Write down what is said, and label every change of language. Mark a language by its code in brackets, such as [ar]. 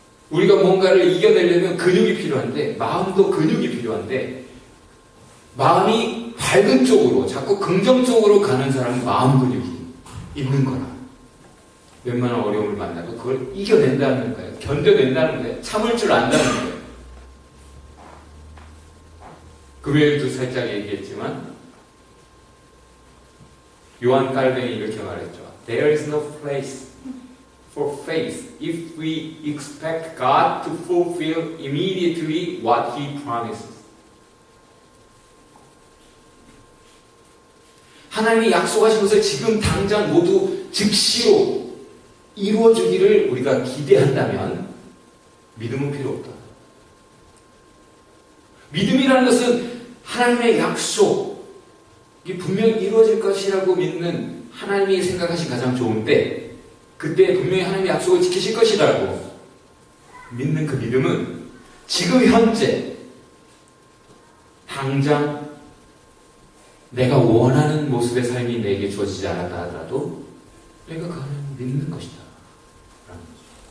[ko] 우리가 뭔가를 이겨내려면 근육이 필요한데, 마음도 근육이 필요한데, 마음이 밝은 쪽으로 자꾸 긍정적으로 가는 사람은 마음 근육이 있는 거라. 웬만한 어려움을 만나도 그걸 이겨낸다는 거예요. 견뎌낸다는 거예요. 참을 줄 안다는 거예요. 금요일도 살짝 얘기했지만 요한 칼뱅이 이렇게 말했죠. [en] There is no place for faith if we expect God to fulfill immediately what He promises. [ko] 하나님이 약속하신 것을 지금 당장 모두 즉시로 이루어주기를 우리가 기대한다면 믿음은 필요 없다. 믿음이라는 것은 하나님의 약속이 분명히 이루어질 것이라고 믿는 하나님이 생각하신 가장 좋은 때, 그때 분명히 하나님의 약속을 지키실 것이라고 믿는 그 믿음은 지금 현재 당장 내가 원하는 모습의 삶이 내게 주어지지 않았다 하더라도 내가 그 하나님을 믿는 것이다 라는 거죠.